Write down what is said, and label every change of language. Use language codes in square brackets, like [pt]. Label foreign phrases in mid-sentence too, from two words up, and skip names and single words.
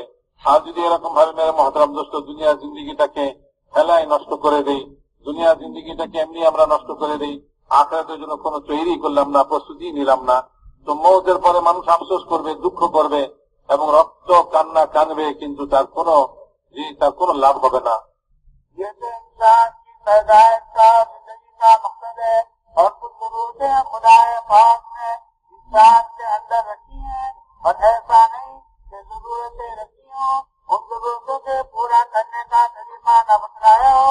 [bn] আর যদি এরকম ভাবে [ur] میرے محترم دوست [bn] দুনিয়ার জিন্দগিটাকে ফেলায় নষ্ট করে দেই, দুনিয়ার জিন্দগিটাকে এমনি আমরা নষ্ট করে দেই, আখিরাতের জন্য কোনো তৈরি করলাম না, প্রস্তুতি নিলাম না, তো মৌতের পরে মানুষ আফসোস করবে, দুঃখ করবে এবং রক্ত কান্না কানবে, কিন্তু তার কোনো লাভ হবে না। [ur] یہ تو انسان کی پیدائش کا زندگی کا مقصد ہے، اور کچھ ضرورتیں خدا پاک نے انسان کے اندر رکھی ہیں، اور ایسا نہیں کہ ضرورتیں رکھی ہوں، ان ضرورتوں کے پورا کرنے کا طریقہ نہ بتلایا ہو.